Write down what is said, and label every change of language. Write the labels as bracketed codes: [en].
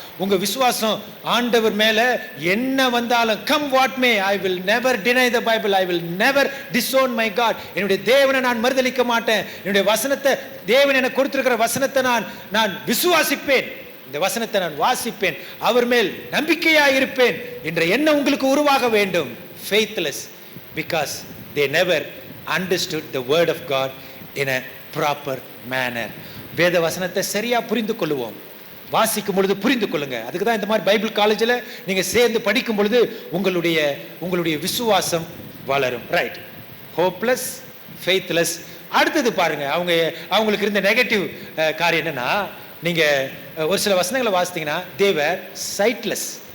[ta] உங்க விசுவாசம் ஆண்டவர் மேல என்ன வந்தாலும், [en] come what may, I will never deny the Bible, I will never disown my God, [ta] என்னுடைய தேவனை நான் மறுதலிக்க மாட்டேன், என்னுடைய வசனத்தை, தேவன் எனக்கு கொடுத்திருக்கிற வசனத்தை நான் விசுவாசிப்பேன், இந்த வசனத்தை நான் வாசிப்பேன், அவர் மேல் நம்பிக்கையா இருப்பேன் என்ற எண்ணம் உங்களுக்கு உருவாக வேண்டும். [en] faithless because they never understood the word of God in a proper manner. [ta] வேத வசனத்தை சரியா புரிந்து கொள்ளுவோம். வாசிக்கும் பொழுது புரிந்து கொள்ளுங்க. அதுக்கு தான் இந்த மாதிரி பைபிள் காலேஜில் நீங்க சேர்ந்து படிக்கும் பொழுது உங்களுடைய விசுவாசம் வளரும். Right, hopeless, faithless. அடுத்தது பாருங்க, அவங்களுக்கு இருந்த நெகட்டிவ் காரியம் என்னன்னா, நீங்க ஒரு சில வசனங்களை வாசித்தீங்கன்னா தேவர் சைட்லெஸ்.